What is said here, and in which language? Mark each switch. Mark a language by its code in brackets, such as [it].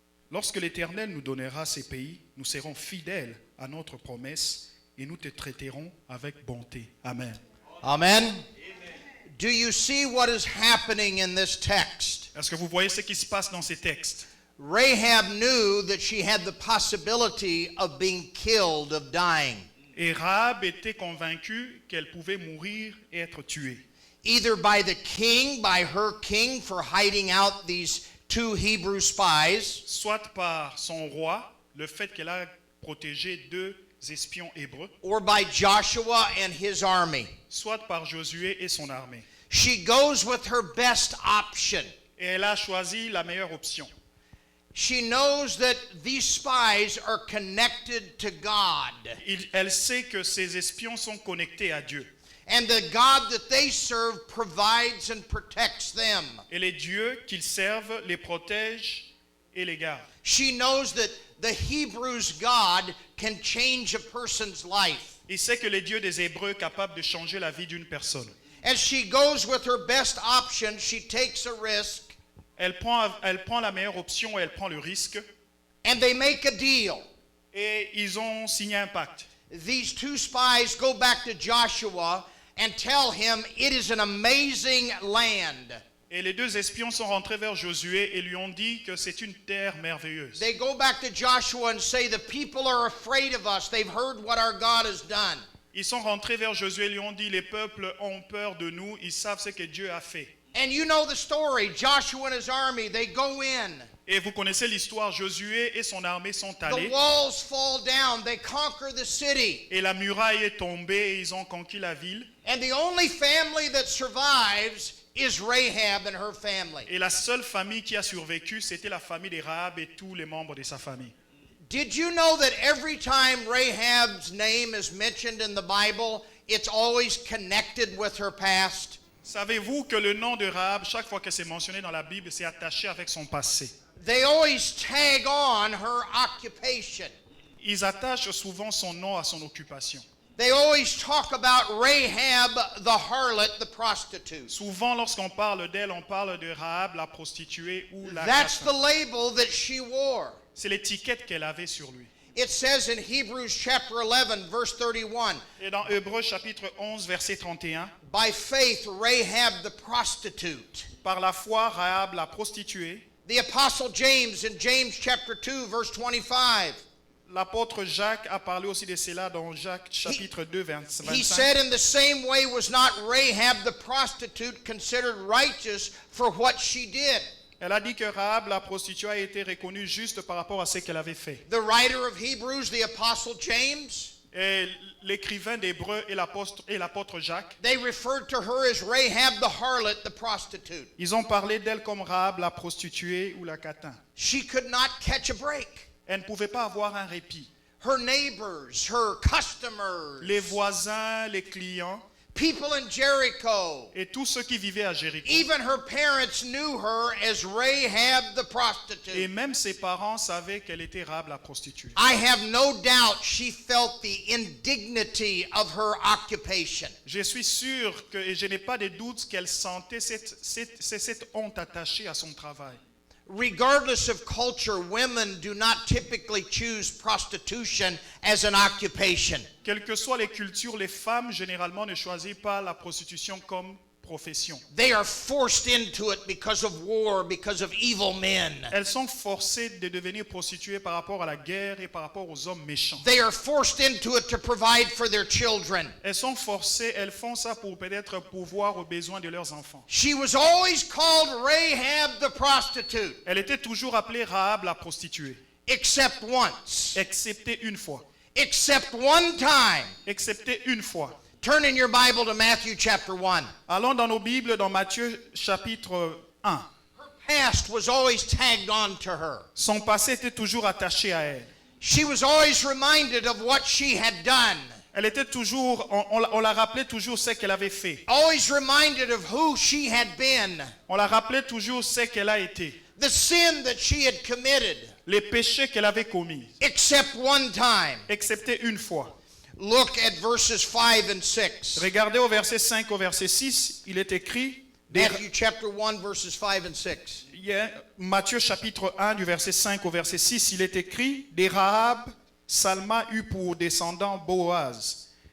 [fr] Lorsque l'Éternel nous donnera ces pays, nous serons fidèles à notre promesse, et nous te traiterons avec bonté. Amen. Amen. [en] Do you see what is happening in this text? [fr] Est-ce que vous voyez ce qui se passe dans ces textes? [en] Rahab knew that she had the possibility of being killed, of dying. [fr] Et Rahab était convaincue qu'elle pouvait mourir et être tuée. [en] Either by the king, by her king, for hiding out these 2 Hebrew spies, [fr] Soit par son roi, le fait qu'elle a protégé 2 espions hébreux, [en] or by Joshua and his army. [fr] soit par Josué et son armée. [en] She goes with her best option. [fr] Et elle a choisi la meilleure option. [en] She knows that these spies are connected to God. [fr] Elle sait que ces espions sont connectés à Dieu. [en] And the God that they serve provides and protects them. [fr] Et les dieux qu'ils servent les protègent et les gardent. [en] She knows that the Hebrews' God can change a person's life. [fr] Il sait que les dieux des Hébreux sont capables de changer la vie d'une personne. [en] As she goes with her best option, she takes a risk. [fr] Elle prend la meilleure option et elle prend le risque. [en] And they make a deal. [fr] Et ils ont signé un pacte. [en] These 2 spies go back to Joshua and tell him it is an amazing land. [fr] Et les 2 espions sont rentrés vers Josué et lui ont dit que c'est une terre merveilleuse. [en] They go back to Joshua and say the people are afraid of us. They've heard what our God has done. [fr] Ils sont rentrés vers Josué et lui ont dit, les peuples ont peur de nous, ils savent ce que Dieu a fait. [en] And you know the story. Joshua and his army, they go in. [fr] Et vous connaissez l'histoire, Josué et son armée sont [en] The [fr] allés. [en] walls fall down. They conquer the city. [fr] Et la muraille est tombée et ils ont conquis la ville. [en] And the only family that survives is Rahab and her family. [fr] Et la seule famille qui a survécu, c'était la famille de Rahab et tous les membres de sa famille. [en] Did you know that every time Rahab's name is mentioned in the Bible, it's always connected with her past? [fr] Savez-vous que le nom de Rahab, chaque fois que c'est mentionné dans la Bible, c'est attaché avec son passé? [en] They always tag on her occupation. [fr] Ils attachent souvent son nom à son occupation. [en] They always talk about Rahab the harlot, the prostitute. [fr] Souvent, lorsqu'on parle d'elle, on parle de Rahab, la prostituée ou la [en] That's [fr] casse. [en] the label that she wore. [fr] C'est l'étiquette qu'elle avait sur lui. [en] It says in Hebrews chapter 11, verse 31, [fr] Et dans Hébreux chapitre 11, verset 31, [en] by faith Rahab the prostitute. [fr] par la foi, Rahab, la prostituée, [en] The apostle James in James chapter 2, verse 25. [fr] l'apôtre Jacques a parlé aussi de cela dans Jacques chapitre 2, verset [en] He [fr] 25. [en] said, in the same way was not Rahab the prostitute considered righteous for what she did. [fr] Elle a dit que Rahab, la prostituée, a été reconnue juste par rapport à ce qu'elle avait fait. [en] The writer of Hebrews, the apostle James, [fr] Et l'écrivain d'Hébreux et l'apôtre Jacques, [en] they referred to her as Rahab the harlot, the prostitute. [fr] ils ont parlé d'elle comme Rahab, la prostituée ou la catin. [en] She could not catch a break. [fr] Elle ne pouvait pas avoir un répit. [en] Her neighbors, her customers, [fr] Les voisins, les clients [en] people in Jericho, [fr] et tous ceux qui vivaient à Jéricho, [en] even her parents knew her as Rahab the [fr] et [en] prostitute. [fr] même ses parents savaient qu'elle était Rahab, la prostituée. [en] I have no doubt she felt the indignity of her occupation. [fr] Je suis sûr que, et je n'ai pas de doute qu'elle sentait cette honte attachée à son travail. [en] Regardless of culture, women do not typically choose prostitution as an occupation. [fr] Quelles que soient les cultures, les femmes généralement ne choisissent pas la prostitution comme profession. [en] They are forced into it because of war, because of evil men. [fr] Elles sont forcées de devenir prostituées par rapport à la guerre et par rapport aux hommes méchants. [en] They are forced into it to provide for their children. [fr] Elles sont forcées, elles font ça pour peut-être pourvoir aux besoins de leurs enfants. [en] She was always called Rahab the prostitute, [fr] Elle était toujours appelée Rahab la prostituée, [en] except once. [fr] excepté une fois. [en] Except one time. [fr] Excepté une fois. [en] Turn in your Bible to Matthew chapter 1. [fr] Allons dans nos Bibles, dans Matthieu chapitre 1. [en] Her past was always tagged on to her. [fr] Son passé était toujours attaché à elle. [en] She was always reminded of what she had done. [fr] Elle était toujours, on la rappelait toujours ce qu'elle avait fait. [en] Always reminded of who she had been. [fr] On la rappelait toujours ce qu'elle a été. [en] The sin that she had committed. [fr] Les péchés qu'elle avait commis. [en] Except one time. [fr] Excepté une fois. [en] Look at verses 5 and 6. [fr] Regardez au verset 5 au verset 6, il est écrit, [en] Matthew chapter 1 verses 5 and 6. [fr] Matthieu chapitre 1 du verset 5 au verset 6, il est écrit, des Rahab, Salma eut pour descendant Boaz.